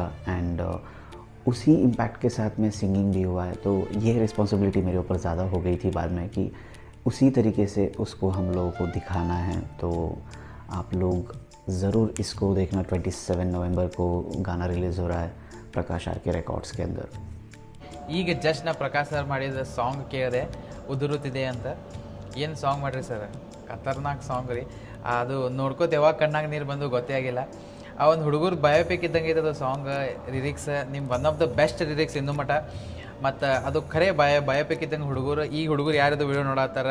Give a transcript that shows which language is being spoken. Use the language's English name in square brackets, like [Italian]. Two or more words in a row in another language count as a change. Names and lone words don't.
[Hindi] एंड उसी इम्पैक्ट के साथ में सिंगिंग भी हुआ है, तो ये रिस्पॉन्सिबिलिटी मेरे ऊपर ज़्यादा हो गई थी बाद में कि उसी तरीके से उसको हम लोगों को दिखाना है। तो आप लोग ज़रूर इसको देखना। 27 नवंबर को गाना रिलीज़ हो रहा है प्रकाश आर.के. रिकॉर्ड्स के अंदर। [Kannada] ಈಗ ಜಸ್ಟ್ ನಾ ಪ್ರಕಾಶ್ ಸರ್ ಮಾಡಿದ ಸಾಂಗ್ ಕೇಳಿದೆ, ಉದುರುತ್ತಿದೆ ಅಂತ. ಏನು ಸಾಂಗ್ ಮಾಡಿರಿ ಸರ್, ಖತರ್ನಾಕ್ ಸಾಂಗ್ ರೀ. ಅದು ನೋಡ್ಕೋತ ಯಾವಾಗ ಕಣ್ಣಾಗ ನೀರು ಬಂದು ಗೊತ್ತೇ ಆಗಿಲ್ಲ. ಆ ಒಂದು ಹುಡುಗರು ಬಯೋಪಿಕ್ ಇದ್ದಂಗೆ ಇದ್ದದು ಸಾಂಗ್. ಲಿರಿಕ್ಸ್ ನಿಮ್ಮ [English] one of the best lyrics [Kannada] ಇನ್ನೂ ಮಟ್ಟ. ಮತ್ತು ಅದು ಖರೆ ಬಯೋಪಿಕ್ ಇದ್ದಂಗೆ ಹುಡುಗರು ಯಾರ್ದು ವಿಡಿಯೋ ನೋಡತ್ತಾರ.